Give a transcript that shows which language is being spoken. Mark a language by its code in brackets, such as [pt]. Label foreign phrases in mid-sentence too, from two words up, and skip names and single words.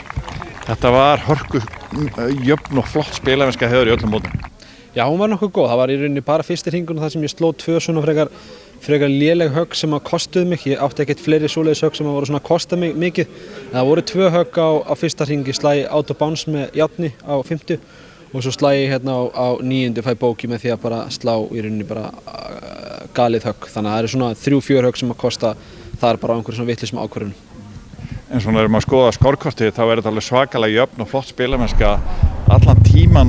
[is] Þetta var hörku jöfn og flott spilamennska hjá þér í öllum mótum. Já, hún var nokkuð góð. Það var í rauninni bara fyrsti hringurinn þar sem ég sló 2 svona frekar léleg högg sem að kostuðu mig. Ég átti ekkert fleiri svoleiðis högg sem að voru svona að kosta mig mikið. En það voru 2 högg á fyrsta hringi, slæ [en] out of bounds [is] með járni á 50 og svo slæ ég hérna á 9. fæ bóki með því að bara slá í rauninni bara galið högg. Þannig að það eru svona 3-4 högg sem að kosta þar bara á einhverjum svona vitlausum ákvörðunum. En svona ef maður skoða skórkortið þá er þetta alveg svakalega jöfn og flott spilamennska allan tíman.